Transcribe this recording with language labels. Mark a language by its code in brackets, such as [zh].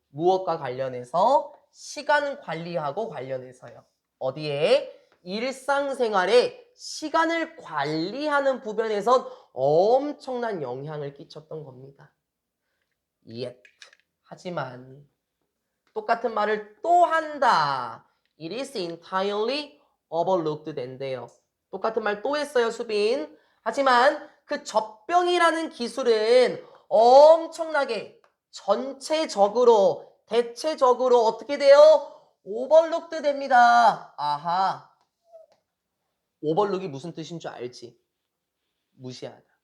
[ko] 무엇과 관련해서? 시간 관리하고 관련해서요. 어디에? 일상생활에 시간을 관리하는 부분에선 엄청난 영향을 끼쳤던 겁니다. Yet, 하지만 똑같은 말을 또 한다. [en] It is entirely overlooked [ko] 된대요. 똑같은 말 또 했어요, 수빈. 하지만 그 젖병이라는 기술은 엄청나게 전체적으로, 대체적으로 어떻게 돼요? 오버룩드 됩니다. 아하. 오버룩이 무슨 뜻인 줄 알지? 무시하다.